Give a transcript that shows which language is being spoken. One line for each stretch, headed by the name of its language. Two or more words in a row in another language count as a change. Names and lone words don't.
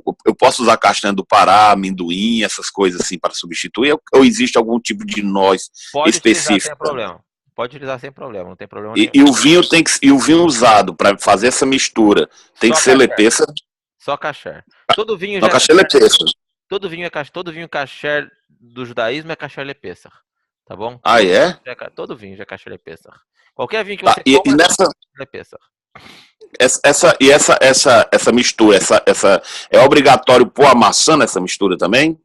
Portuguese: Eu posso usar castanha do Pará, amendoim, essas coisas assim para substituir? Ou existe algum tipo de noz específico? Pode utilizar sem problema, não tem problema nenhum. E o vinho usado para fazer essa mistura tem que ser lepêssar? Só kasher. Todo vinho Não, já é kasher kasher. lepesach. Todo vinho kasher do judaísmo é
Hebrew: כשר לפסח.
Portuguese: Tá bom? Ah, é? Todo vinho já é
Hebrew: כשר לפסח.
Portuguese: Qualquer vinho que Tá, você e compra nessa... é lepesach. Essa mistura, é obrigatório pôr a maçã nessa mistura também?